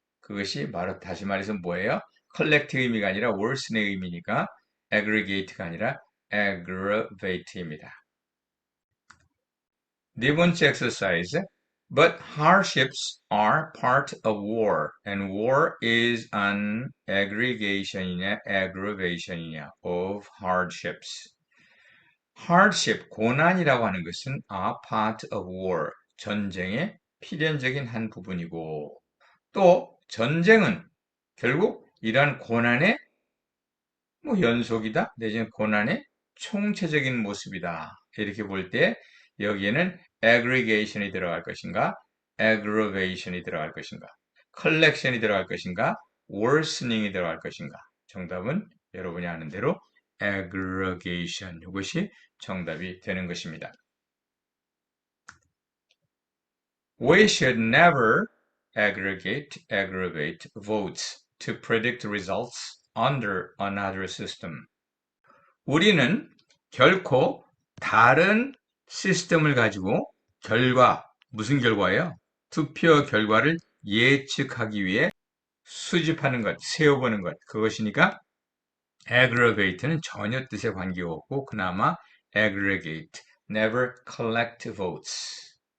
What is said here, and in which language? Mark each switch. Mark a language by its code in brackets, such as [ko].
[ko] 그것이 바로 다시 말해서 뭐예요? collect 의미가 아니라 worsen의 의미니까 aggregate가 아니라 aggravate입니다. 네 번째 exercise. [en] But hardships are part of war, and war is an aggregation이냐, aggravation이냐 of hardships. [ko] hardship, 고난이라고 하는 것은 [en] a part of war, [ko] 전쟁의 필연적인 한 부분이고, 또 전쟁은 결국 이러한 고난의 연속이다, 내지는 고난의 총체적인 모습이다. 이렇게 볼 때 여기에는 aggregation이 들어갈 것인가, aggravation이 들어갈 것인가, collection이 들어갈 것인가, worsening이 들어갈 것인가. 정답은 여러분이 아는 대로 aggregation, 이것이 정답이 되는 것입니다. [en] We should never aggravate votes to predict results under another system. [ko] 우리는 결코 다른 시스템을 가지고 무슨 결과예요? 투표 결과를 예측하기 위해 수집하는 것, 세워보는 것, 그것이니까 aggravate는 전혀 뜻에 관계가 없고 그나마 aggregate, [en] never collect votes.